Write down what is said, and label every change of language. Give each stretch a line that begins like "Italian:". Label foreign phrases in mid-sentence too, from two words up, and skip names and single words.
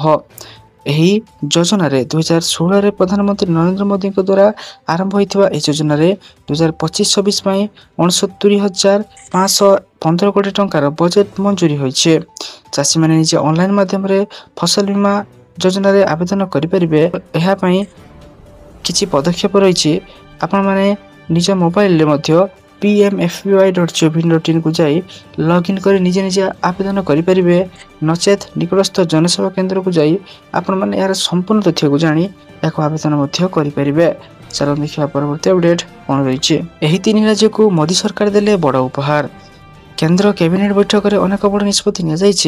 Odia: ଏହି ଯୋଜନାରେ 2016ରେ ପ୍ରଧାନମନ୍ତ୍ରୀ ନରେନ୍ଦ୍ର ମୋଦିଙ୍କ ଦ୍ୱାରା ଆରମ୍ଭ ହୋଇଥିବା ଏହି ଯୋଜନାରେ 2025-26 ପାଇଁ 69,515 କୋଟି ଟଙ୍କାର ବଜେଟ୍ ମଞ୍ଜୁରୀ ହୋଇଛି। ଚାଷୀମାନେ ନିଜେ ଅନଲାଇନ୍ ମାଧ୍ୟମରେ ଫସଲ ବୀମା ଯୋଜନାରେ ଆବେଦନ କରିପାରିବେ। ଏହା ପାଇଁ କିଛି ପଦକ୍ଷେପ ରହିଛି। ଆପଣମାନେ ନିଜ ମୋବାଇଲରେ ମଧ୍ୟ pmfby.gov.in କୁ ଯାଇ ଲଗ୍ଇନ୍ କରି ନିଜେ ନିଜେ ଆବେଦନ କରିପାରିବେ। ନଚେତ୍ ନିକଟସ୍ଥ ଜନସେବା କେନ୍ଦ୍ରକୁ ଯାଇ ଆପଣମାନେ ଏହାର ସମ୍ପୂର୍ଣ୍ଣ ତଥ୍ୟକୁ ଜାଣି ଏହାକୁ ଆବେଦନ ମଧ୍ୟ କରିପାରିବେ। ଚାଲନ୍ତୁ ଦେଖିବା ପରବର୍ତ୍ତୀ ଅପଡେଟ୍ କ'ଣ ରହିଛି। ଏହି 3 ରାଜ୍ୟକୁ ମୋଦି ସରକାର ଦେଲେ ବଡ଼ ଉପହାର। କେନ୍ଦ୍ର କ୍ୟାବିନେଟ୍ ବୈଠକରେ ଅନେକ ବଡ଼ ନିଷ୍ପତ୍ତି ନିଆଯାଇଛି।